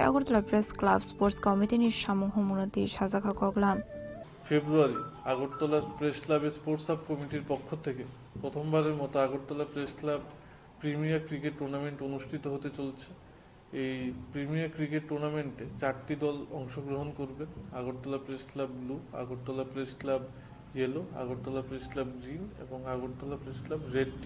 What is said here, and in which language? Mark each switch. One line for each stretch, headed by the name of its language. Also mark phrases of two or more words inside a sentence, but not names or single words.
Kok Borok: Agartala Press Club Sports Committee ni samung homunati সাজাখা কগলাম
Bangla: ফেব্রুয়ারি আগরতলা প্রেস ক্লাবের স্পোর্টস সাব কমিটির পক্ষ থেকে প্রথমবারের মতো আগরতলা প্রেস ক্লাব প্রিমিয়ার ক্রিকেট টুর্নামেন্ট অনুষ্ঠিত হতে চলেছে। এই প্রিমিয়ার ক্রিকেট টুর্নামেন্টে 4টি দল অংশগ্রহণ করবে। আগরতলা প্রেস ক্লাব ব্লু, আগরতলা প্রেস ক্লাব ইয়েলো, আগরতলা প্রেস ক্লাব গ্রিন এবং আগরতলা প্রেস ক্লাব রেড টিম।